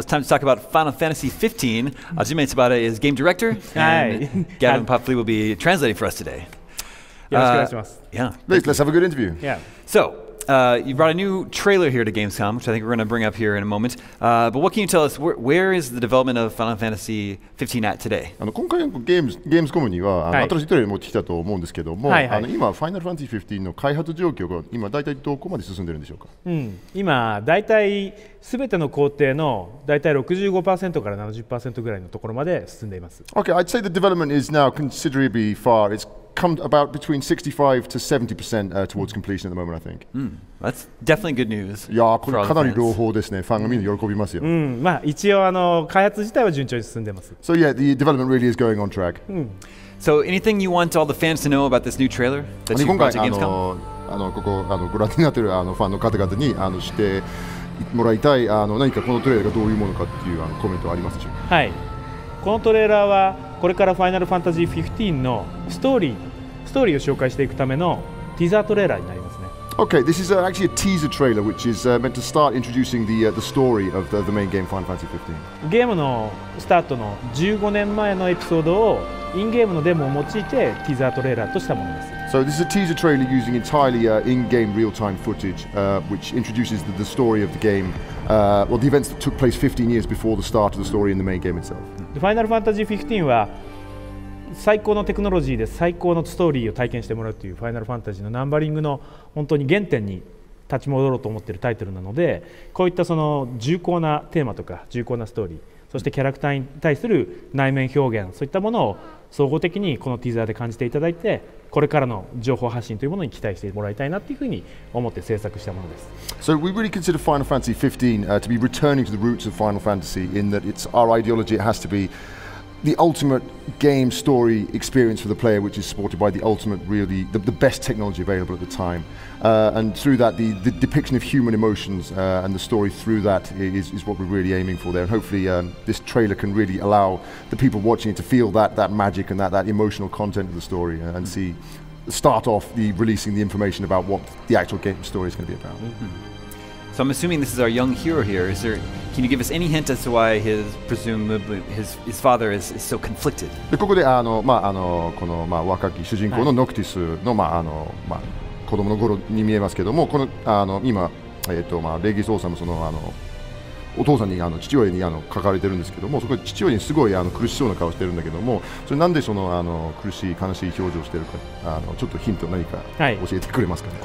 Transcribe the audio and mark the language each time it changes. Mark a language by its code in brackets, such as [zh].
[en] It's time to talk about Final Fantasy 15. Ajime Tsubara is game director, and Gavin Popley will be translating for us today. Yeah. Let's have a good interview. Yeah. So, you brought a new trailer here to Gamescom, which I think we're going to bring up here in a moment. But what can you tell us? Where is the development of Final Fantasy 15 at today? [ja] 今回のゲームスコムには新しいトレーラー持ってきたと思うんですけども、今ファイナルファンタジー15の開発状況が今大体どこまで進んでるんでしょうか。今大体すべての工程の大体 65% から 70% ぐらいのところまで進んでいます。 [en] Okay, I'd say the development is now considerably far. It's come about between 65 to 70% towards completion at the moment, I think. That's definitely good news. [ja] いやこれかなり朗報ですね。ファンがみんな喜びますよ。まあ一応開発自体は順調に進んでます。 [en] So yeah, the development really is going on track. So anything you want all the fans to know about this new trailer that you brought to Gamescom? [ja] ここご覧になっているファンの方々にしてもらいたい何かこのトレーラーがどういうものかっていうコメントはありますでしょうか。はい。このトレーラーはこれからファイナルファンタジー15のストーリーを紹介していくためのティザートレーラーになりますね。 [en] Okay, this is actually a teaser trailer which is meant to start introducing the story of the main game Final Fantasy 15. [ja] ゲームのスタートの15年前のエピソードをインゲームのデモを用いてティザートレーラーとしたものです。 [en] So this is a teaser trailer using entirely in-game real-time footage, which introduces the story of the game, well, the events that took place 15 years before the start of the story in the main game itself. [ja] ファイナルファンタジー15は最高のテクノロジーで最高のストーリーを体験してもらうというファイナルファンタジーのナンバリングの本当に原点に立ち戻ろうと思っているタイトルなので、こういったその重厚なテーマとか重厚なストーリー、そしてキャラクターに対する内面表現、そういったものを総合的にこのティザーで感じていただいて、これからの情報発信というものに期待してもらいたいなというふうに思って制作したものです。 [en] So we really consider Final Fantasy 15 to be returning to the roots of Final Fantasy in that it's our ideology. It has to be the ultimate game story experience for the player, which is supported by the ultimate, really the best technology available at the time, and through that the depiction of human emotions and the story through that is what we're really aiming for there. And hopefully this trailer can really allow the people watching it to feel that magic and that emotional content of the story, and start off releasing the information about what the actual game story is going to be about. So I'm assuming this is our young hero here. Can you give us any hint as to why presumably his father is so conflicted? [ja] でここでこの若き主人公のノクティスの子供の頃に見えますけども、この今レギス王様そのお父さんに父親に書かれてるんですけども、そこで父親にすごい苦しそうな顔してるんだけども、それなんでその苦しい悲しい表情をしてるか、ちょっとヒント何か教えてくれますかね。